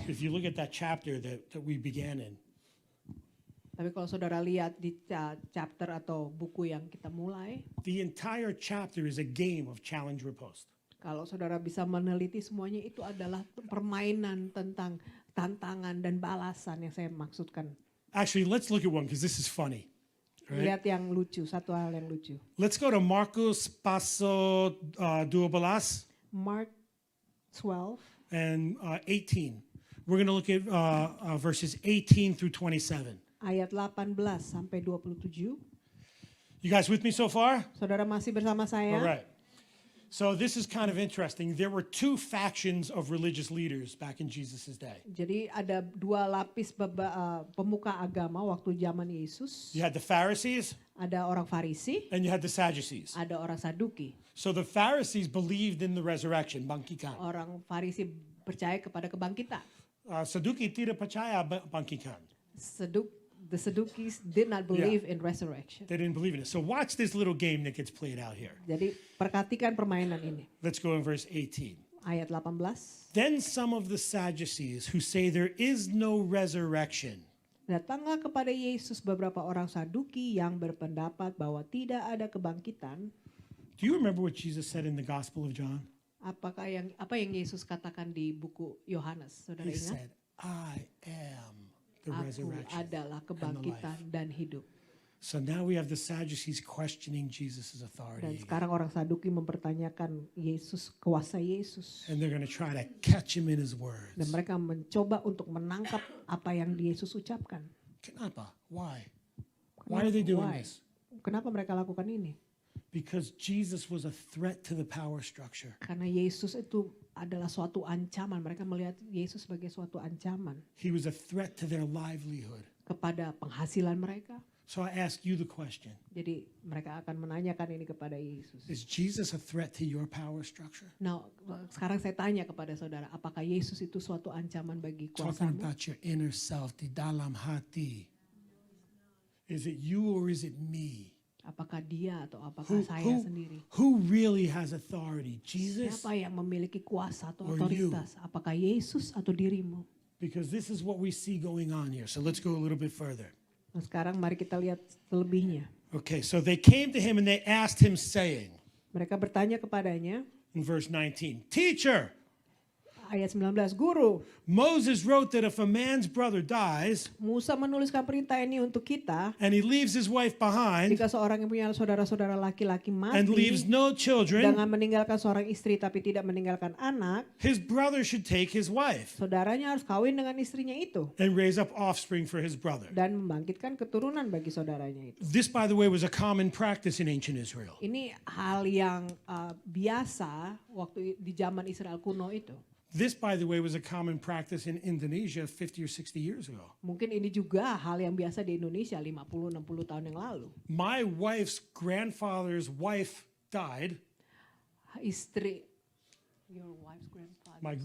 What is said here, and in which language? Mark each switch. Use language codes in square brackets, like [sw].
[en] if you look at that chapter that we began in, [id] Tapi kalau saudara lihat di chapter atau buku yang kita mulai, [en] the entire chapter is a game of challenge riposte. [id] kalau saudara bisa meneliti semuanya itu adalah permainan tentang tantangan dan balasan yang saya maksudkan. [en] Actually, let's look at one because this is funny. Right? [id] Lihat yang lucu, satu hal yang lucu. [en] Let's go to Marcos Paso 12 Mark 12 and 18. We're going to look at verses 18 through 27. [id] ayat 18 sampai 27. [en] You guys with me so far? [id] Saudara masih bersama saya? [en] All right. So this is kind of interesting. There were two factions of religious leaders back in Jesus' day. [id] Jadi ada dua lapis pemuka agama waktu zaman Yesus. [en] You had the Pharisees [id] Ada orang Farisi, [en] and you had the Sadducees. [id] ada orang Saduki. [en] So the Pharisees believed in the resurrection, bangkikan. [id] Orang Farisi percaya kepada kebangkitan. Sadduki tidak percaya bangkikan. [en] The Sadducees did not believe in resurrection. They didn't believe in it. So watch this little game that gets played out here. [id] Jadi perhatikan permainan ini. [en] Let's go in verse 18. [id] ayat 18. [en] Then some of the Sadducees who say there is no resurrection [id] Datanglah kepada Yesus beberapa orang Saduki yang berpendapat bahwa tidak ada kebangkitan. [en] Do you remember what Jesus said in the Gospel of John? [id] Apa yang Yesus katakan di buku Yohanes? Saudara [en] He [id] ingat? [en] said, I am the [id] Aku [en] resurrection [id] adalah [en] and the life. [id] kebangkitan dan hidup. [en] So now we have the Sadducees questioning Jesus' [id] Dan [en] authority. [id] sekarang orang Saduki mempertanyakan Yesus, kuasa Yesus. [en] And they're going to try to catch him in his words. [id] Dan mereka mencoba untuk menangkap apa yang Yesus ucapkan. Kenapa? [en] Why? Why are they doing Why? this? [id] Kenapa mereka lakukan ini? [en] Because Jesus was a threat to the power structure. [id] Karena Yesus itu adalah suatu ancaman. Mereka melihat Yesus sebagai suatu ancaman [en] He was a threat to their livelihood. [id] kepada penghasilan mereka. [en] So I ask you the question. [id] Jadi mereka akan menanyakan ini kepada Yesus. [en] Is Jesus a threat to your power structure? [id] Nah, sekarang saya tanya kepada saudara, apakah Yesus itu suatu ancaman bagi [en] Talking [id] kuasamu? [en] about your inner self, [id] di dalam hati. [en] Is it you or is it me? [id] Apakah dia atau apakah saya sendiri? [en] Who really has authority? Jesus? [id] Siapa yang memiliki kuasa atau [en] Or [id] otoritas? Apakah Yesus atau dirimu? [en] Because this is what we see going on here. So let's go a little bit further. [id] Nah, sekarang mari kita lihat selebihnya. [en] Okay, so they came to him and they asked him, saying, [id] Mereka bertanya kepadanya, [en] in verse 19, Teacher, [id] ayat 19, Guru, [en] Moses wrote that if a man's brother dies [id] Musa menuliskan perintah ini untuk kita, [en] and he leaves his wife behind [id] jika seorang yang punya saudara-saudara laki-laki [en] and leaves [id] mati [en] no children, [id] dengan meninggalkan seorang istri tapi tidak meninggalkan anak, [en] his brother should take his wife [id] saudaranya harus kawin dengan istrinya itu [en] and raise up offspring for his brother. [id] dan membangkitkan keturunan bagi saudaranya itu. [en] This, by the way, was a common practice in ancient Israel. [id] Ini hal yang biasa waktu di zaman Israel kuno itu. [en] This, by the way, was a common practice in Indonesia 50 or 60 years ago. [id] Mungkin ini juga hal yang biasa di Indonesia 50-60 tahun yang lalu. [en] My wife's grandfather's wife died. Istri, your wife's grandfather,